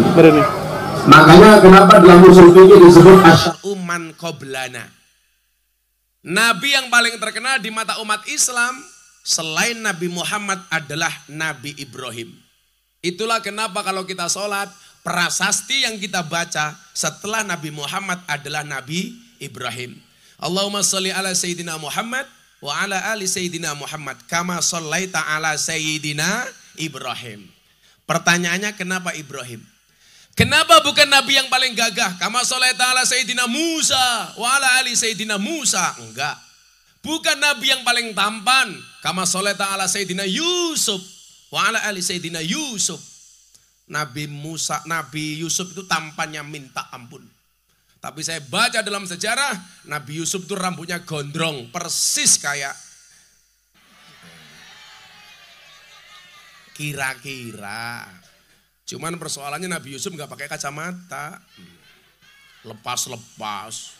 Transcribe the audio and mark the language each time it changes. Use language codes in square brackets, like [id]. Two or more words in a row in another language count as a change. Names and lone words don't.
[id] Makanya kenapa dalam usul fikih disebut [ar] شرع من قبلنا. [id] Nabi yang paling terkenal di mata umat Islam selain Nabi Muhammad adalah Nabi Ibrahim. Itulah kenapa kalau kita sholat prasasti yang kita baca setelah Nabi Muhammad adalah Nabi Ibrahim. [ar] اللهم صل على سيدنا محمد وعلى آل سيدنا محمد كما صليت على سيدنا إبراهيم. [id] Pertanyaannya kenapa Ibrahim? Kenapa bukan nabi yang paling gagah? [ar] كما صليت على سيدنا موسى وعلى آل سيدنا موسى. [id] Enggak. Bukan nabi yang paling tampan. [ar] كما صليت على سيدنا يوسف وعلى آل سيدنا يوسف. [id] Nabi Yusuf itu tampannya minta ampun. Tapi saya baca dalam sejarah, Nabi Yusuf itu rambutnya gondrong, persis kayak kira-kira. Cuman persoalannya Nabi Yusuf nggak pakai kacamata, lepas-lepas.